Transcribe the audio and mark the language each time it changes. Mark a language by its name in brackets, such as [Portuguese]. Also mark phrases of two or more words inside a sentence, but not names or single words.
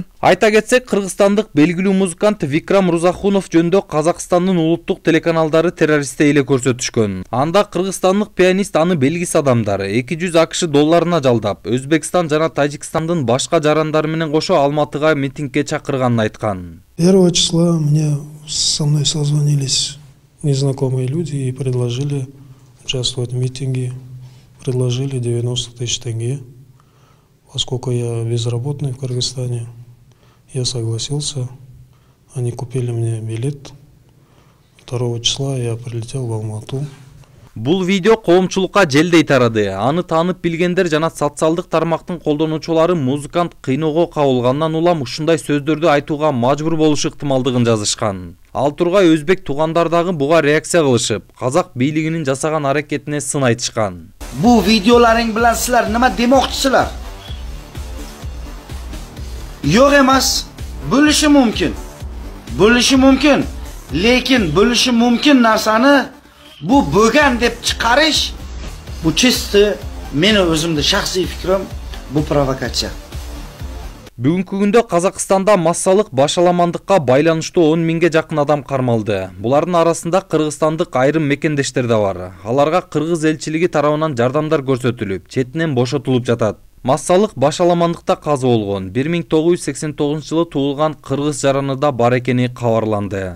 [Kyrgyz] Айта кетсек, кыргызстандык белгилүү музыкант Викрам Мырзахунов жөнүндө Казакстандын улуттук телеканалдары террорист эле көрсөтүшкөн. Анда кыргызстандык пианист аны белгисиз адамдар 200 AQSh долларына жалдап, Өзбекстан жана Тажикстандын башка жарандары менен кошо Алматыга митингге чакырганын айткан. [Russian] 1 числа со мной созвонились незнакомые люди и предложили участвовать в митинге. Предложили 90 тысяч тенге, поскольку я безработный в Кыргызстане. Я согласился, они купили мне билет. 2 числа я прилетел в Алмату. [Kyrgyz] Бул видео коомчулукка желдей тарады. Аны таанып билгендер жана социалдык тармактын колдонуучулары музыкант кыйноого кабылгандан улам ушундай сөздөрдү айтууга мажбур болушу ыктымалдыгын жазышкан. Ал тургай өзбек туугандар дагы буга реакция кылышып, казак бийлигинин жасаган аракетине сын айтышкан. [Uzbek] Бу видеоларың билан силер нема демокчусулар? Yo'q emas, bo'lishi mumkin. Bo'lishi mumkin, lekin bo'lishi mumkin narsani bu bo'lgan deb chiqarish bu chisti meni o'zimda shaxsiy fikrim, bu provokatsiya. [Kyrgyz] Бүгүнкү күндө Казакстанда массалык башаламандыкка байланыштуу 10 миңге жакын адам кармалды. Булардын арасында кыргызстандык айрым мекендештер да бар. Аларга кыргыз элчилиги тарабынан жардамдар көрсөтүлүп, четинен бошотулуп жатат. Массалык башаламандыкта каза болгон 1989 жылы туулган кыргыз жараны да бар экени кабарланды.